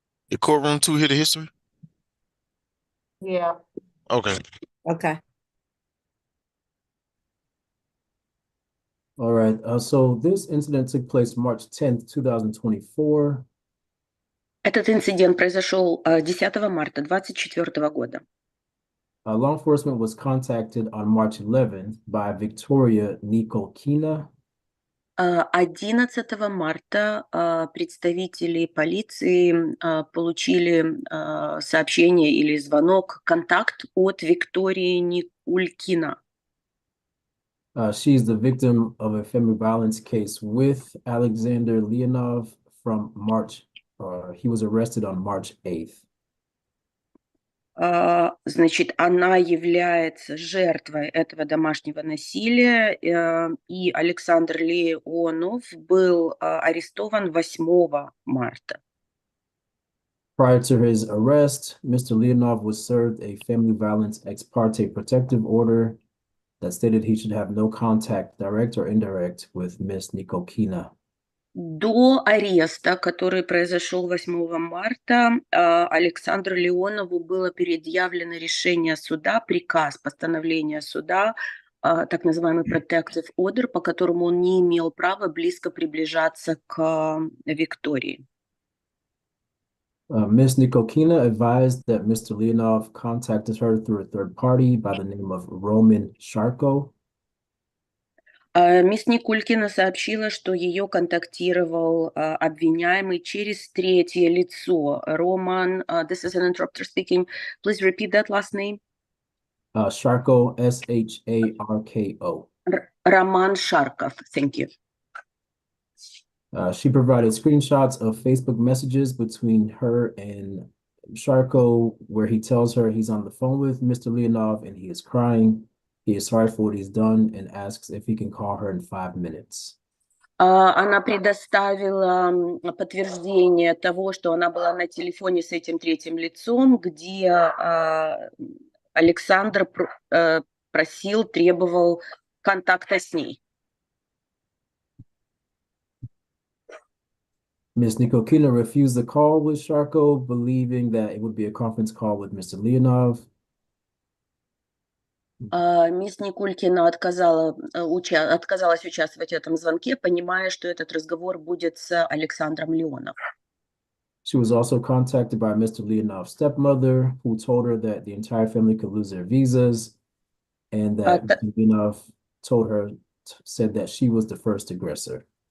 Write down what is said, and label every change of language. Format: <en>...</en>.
<en>The courtroom too hear the history? Yeah. Okay. Okay. All right. So this incident took place March 10th, 2024.</en> <ru>Этот инцидент произошел 10 марта 2024 года.</ru> <en>Law enforcement was contacted on March 11th by Victoria Nikolkina.</en> <ru>11 марта представители полиции получили сообщение или звонок, контакт от Виктории Никулькина.</ru> <en>She's the victim of a family violence case with Alexander Leonov from March. He was arrested on March 8th.</en> <ru>Значит, она является жертвой этого домашнего насилия, и Александр Леонов был арестован 8 марта.</ru> <en>Prior to his arrest, Mr. Leonov was served a family violence ex parte protective order that stated he should have no contact, direct or indirect, with Miss Nikolkina.</en> <ru>До ареста, который произошел 8 марта, Александру Леонову было предъявлено решение суда, приказ, постановление суда, так называемый protective order, по которому он не имел права близко приближаться к Виктории.</ru> <en>Miss Nikolkina advised that Mr. Leonov contacted her through a third party by the name of Roman Sharko.</en> <ru>Мисс Никулькина сообщила, что ее контактировал обвиняемый через третье лицо.</ru> <en>Роман, this is an interpreter speaking. Please repeat that last name. Sharko, Sharko. Роман Шарков. Thank you. She provided screenshots of Facebook messages between her and Sharko, where he tells her he's on the phone with Mr. Leonov and he is crying. He is sorry for what he's done and asks if he can call her in 5 minutes.</en> <ru>Она предоставила подтверждение того, что она была на телефоне с этим третьим лицом, где Александр просил, требовал контакта с ней.</ru> <en>Ms. Nikokina refused the call with Sharko, believing that it would be a conference call with Mr. Leonov.</en> <ru>Мисс Никулькина отказалась участвовать в этом звонке, понимая, что этот разговор будет с Александром Леоновым.</ru> <en>She was also contacted by Mr. Leonov's stepmother, who told her that the entire family could lose their visas, and that Mr. Leonov said that she was the first aggressor.</en>